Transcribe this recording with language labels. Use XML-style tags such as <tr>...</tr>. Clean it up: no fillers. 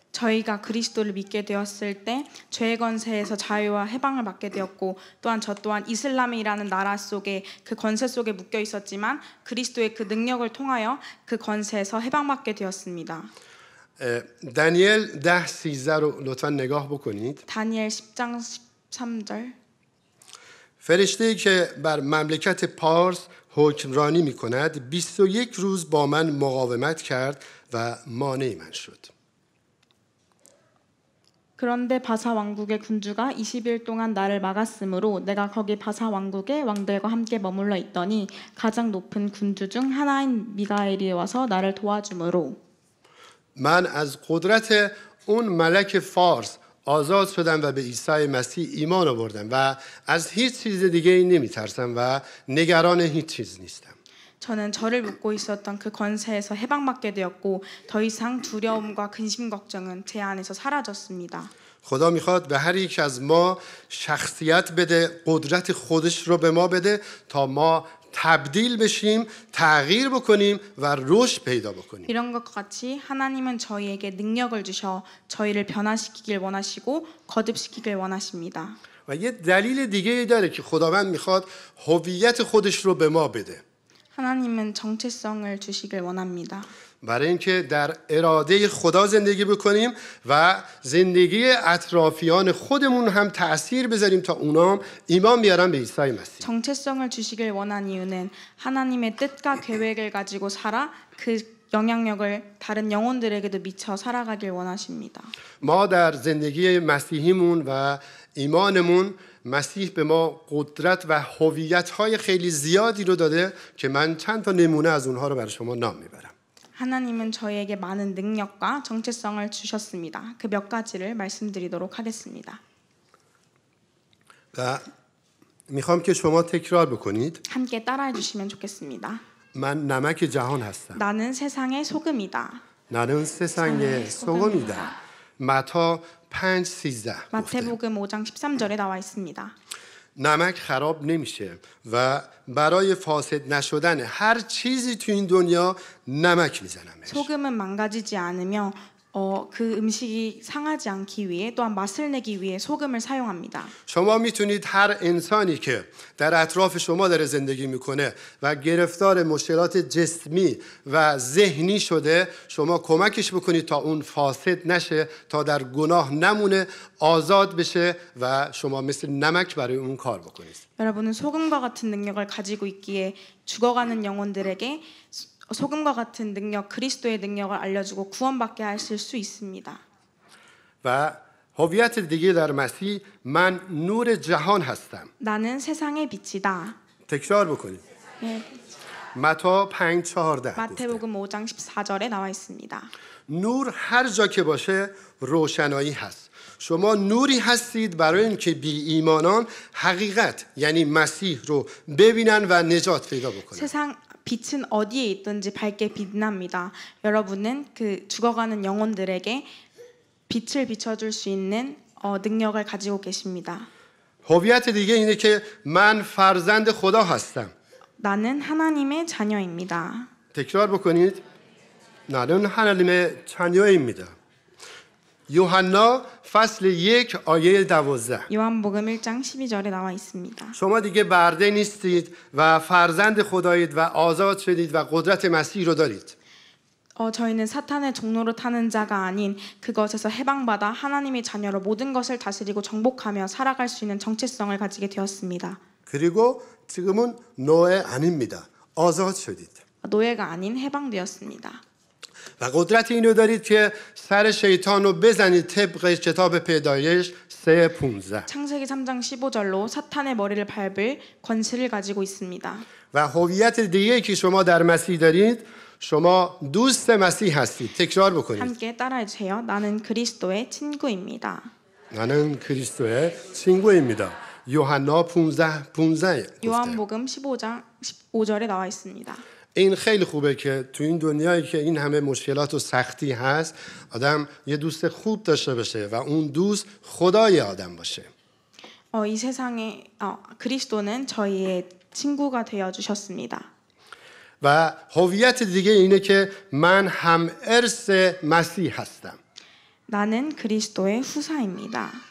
<ko>저희가 그리스도를 믿게 되었을 때 죄의 권세에서 자유와 해방을 받게 되었고 또한 저 또한 이슬람이라는 나라 속에 그 권세 속에 묶여 있었지만 그리스도의 그 능력을 통하여 그 권세에서 해방받게 되었습니다.</ko> <fa>다니엘 10:13 رو لطفا نگاه بکنید.</fa> <ko>다니엘 10장 13절</ko> <fa>فرشته‌ای که بر مملکت پارس حکمرانی می‌کند 21 روز با من مقاومت کرد و مانع من شد.</fa> <ko>그런데 바사 왕국의 군주가 20일 동안 나를 막았으므로 내가 거기 바사 왕국의 왕들과 함께 머물러 있더니 가장 높은 군주 중 하나인 미가엘이 와서 나를 도와주므로</ko> <fa>من از قدرت اون ملک فارس آزاد شدم و به عیسی مسیح ایمان آوردم و از هیچ چیز دیگه ای نمیترسم و نگران هیچ چیز نیستم.</fa> <ko>저는 저를 묶고 있었던 그 권세에서 해방받게 되었고 더 이상 두려움과 근심 걱정은 제 안에서 사라졌습니다.</ko> <fa>خدا میخواد به هر یک از ما شخصیت بده قدرت خودش رو به ما بده تا ما تبدیل بشیم تغییر بکنیم و رشد پیدا بکنیم.</fa> <ko>이런 것과 같이 하나님은 저희에게 능력을 주셔 저희를 변화시키길 원하시고 거듭시키길 원하십니다.</ko> <fa>و یه دلیل دیگه ای داره که خداوند میخواد هویت خودش رو به ما بده.</fa> <ko>하나님은 정체성을 주시길 원합니다.</ko> <fa>برای اینکه در اراده خدا زندگی بکنیم و زندگی اطرافیان خودمون هم تأثیر بذاریم تا اونا ایمان بیارن به عیسی مسیح.</fa> <ko>정체성을 주시길 원한 이유는 하나님의 뜻과 계획을 가지고 살아 그 영향력을 다른 영혼들에게도 미쳐 살아가길 원하십니다.</ko> <fa>ما در زندگی مسیحیمون و ایمانمون مسیح به ما قدرت و هویت‌های خیلی زیادی رو داده که من چند تا نمونه از اونها رو برای شما نام میبرم.</fa> <ko>하나님은 저희에게 많은 능력과 정체성을 주셨습니다. 그 몇 가지를 말씀드리도록 하겠습니다.</ko> <fa>و میخوام که شما تکرار بکنید.</fa> <ko>함께 따라해 주시면 좋겠습니다.</ko> <fa>من نمک جهان هستم.</fa> <ko>나는 세상의 소금이다. 나는 세상의 소금이다. 마타 5:13. 마태복음 5장 13절에 나와 있습니다.</ko> <fa>نمک خراب نمیشه و برای فاسد نشدن هر چیزی تو این دنیا نمک میزنن.</fa> <ko>소금은 망가지지 않으며 그 음식이 상하지 않기 위해 또한 맛을 내기 위해 소금을 사용합니다.</ko> <fa>شما میتونید هر انسانی که در اطراف شما داره زندگی میکنه و گرفتار مشکلات جسمی و ذهنی شده شما کمکش بکنید تا اون فاسد نشه تا در گناه نمونه آزاد بشه و شما مثل نمک برای اون کار بکنید.</fa> <ko>여러분은 소금과 같은 능력을 가지고 있기에 죽어가는 영혼들에게 소금과 같은 능력, 그리스도의 능력을 알려주고 구원받게 하실 수 있습니다.</ko> <fa>و هویت دیگه در مسیح من نور جهان هستم.</fa> <ko>나는 세상의 빛이다.</ko> <fa>تکرار بکنید.</fa> <ko>네,</ko> <fa>متی 5:14.</fa> <ko>마태복음 5장 14절에 나와 있습니다.</ko> <fa>نور هر جا که باشه روشنایی هست. شما نوری هستید برای اینکه بی ایمانان حقیقت یعنی مسیح رو ببینن و نجات پیدا بکنن.</fa> <ko>세상 빛은 어디에 있든지 밝게 빛납니다. 여러분은 그 죽어가는 영혼들에게 빛을 비춰줄 수 있는 능력을 가지고 계십니다.</ko> <fa>هویت دیگه اینه که من فرزند خدا هستم.</fa> <ko>나는 하나님의 자녀입니다.</ko> <fa>تکرار بکنید.</fa> <ko>나는 하나님의 자녀입니다.</ko> <fa>یوحنا فصل 1 آیه 12.</fa> <ko>요한복음 1장 12절에 나와 있습니다.</ko> <fa>شما دیگه برده نیستید و فرزند خدایید و آزاد شدید و قدرت مسیح رو دارید.</fa> <ko>저희는 사탄의 종로로 타는 자가 아닌 그것에서 해방받아 하나님의 자녀로 모든 것을 다스리고 정복하며 살아갈 수 있는 정체성을 가지게 되었습니다. 그리고 지금은 노예 아닙니다.</ko> <fa>آزاد شدید.</fa> <ko>노예가 아닌 해방되었습니다.</ko> <fa>و قدرت اینو دارید که سر شیطان رو بزنید طبق کتاب پیدایش 3:15.</fa> <ko>창세기 3장 15절로 사탄의 머리를 밟을 권세를 가지고 있습니다.</ko> <fa>و هویت دیگه که شما در مسیح دارید شما دوست مسیح هستید. تکرار بکنید.</fa> <ko>함께 따라해 주세요. 나는 그리스도의 친구입니다. 나는 그리스도의 친구입니다. 요한나 15. 요한복음 15장 15절에 나와 있습니다.</ko> <fa>این خیلی خوبه که تو این دنیایی که این همه مشکلات و سختی هست آدم یه دوست خوب داشته باشه و اون دوست خدای آدم باشه.</fa> <ko>이 세상에 그리스도는 저희의 친구가 되어 주셨습니다.</ko> <fa>و هویت دیگه اینه که من هم ارث مسیح هستم.</fa> <ko>나는 그리스도의 후사입니다.</ko>